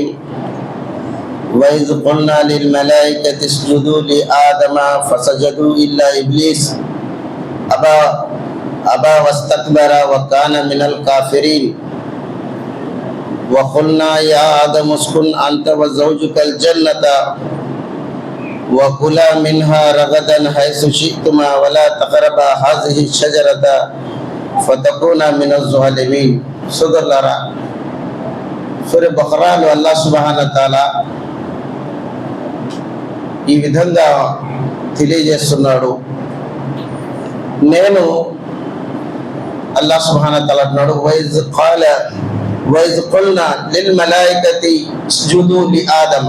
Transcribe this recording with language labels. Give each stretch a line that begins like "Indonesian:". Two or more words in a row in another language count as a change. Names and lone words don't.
Arabic: وإذ قلنا للملائكة اسجدوا لآدم فسجدوا إلا إبليس أبى واستكبر وكان من الكافرين. وقلنا يا آدم اسكن أنت وزوجك الجنة وكلا منها رغدا حيث شئتما ولا تقربا هذه الشجرة فتكونا من الظالمين.
Telugu: సోదరులారా, సూర్య బఖరాలో అల్లాహ్
Arabic: سبحانه و تعالى
Telugu: ఈ విధంగా తెలియజేస్తున్నాడు. నేను అల్లాహ్
Arabic: سبحانه و تعالى
Telugu: అన్నాడు,
Arabic: وإذ قلنا للملائكة اسجدوا لآدم.